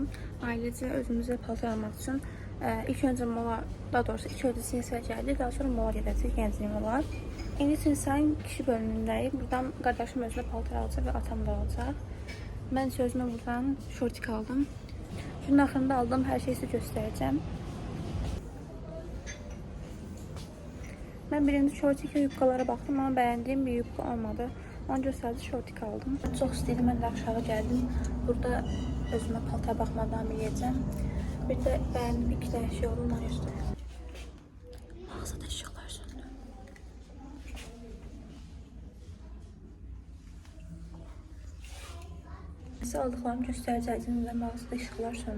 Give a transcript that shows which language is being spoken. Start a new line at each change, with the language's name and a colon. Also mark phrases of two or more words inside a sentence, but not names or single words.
Azerbaijani: Ailəcə özümüzə paltar almaq üçün. İlk öncə mola, daha doğrusu ilk öncə Sinsaya gəldik, daha sonra mola gedəcək, gənclik mola. İndi Sinsayın kişi bölümündəyik. Buradan qardaşım özünə paltar alacaq və atam da alacaq. Mən isə özümə buradan şortik aldım. Şunun axırında aldığım hər şeyi sizə göstərəcəm.
Turkish: Ben birinci şortik ve yubkalara baktım ama beğendiğim bir yubka olmadı. Onu gösterdi, şortik aldım.
Azerbaijani: Çok istəydim, mən də aşağı geldim. Burada özümə paltar baxmadan eləyəcəm. Bir də bəyəndim, iki dənə şey oldu, onu göstərəcəm. Mağazada işıqlar söndü. Sizə aldıqlarımı göstərəcəydim və mağazada işıqlar söndü.